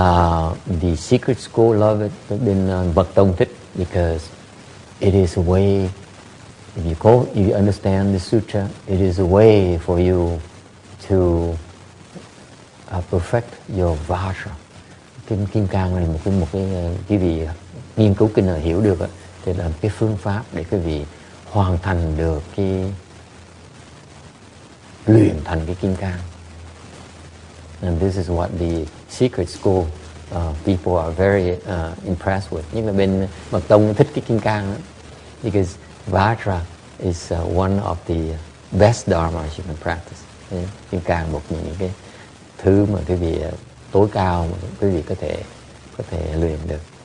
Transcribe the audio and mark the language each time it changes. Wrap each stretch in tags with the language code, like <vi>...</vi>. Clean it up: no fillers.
<en>The secret school love it.</en> <vi>Bên Mật tông thích</vi> <en>because it is a way. If you understand the sutra, it is a way for you to perfect your Vajra.</en> <vi>Kinh Kim Cang này một cái vị nghiên cứu kinh này hiểu được thì là cái phương pháp để quý vị hoàn thành được cái luyện thành cái Kim Cang.</vi> <en>And this is what the secret school people are very impressed with.</en> <vi>Nhưng mà bên Mật tông thích cái Kim Cang đó,</vi> <en>because Vajra is one of the best dharmas you can practice.</en> <vi>Kim Cang một những cái thứ mà quý vị tối cao mà quý vị có thể luyện được.</vi>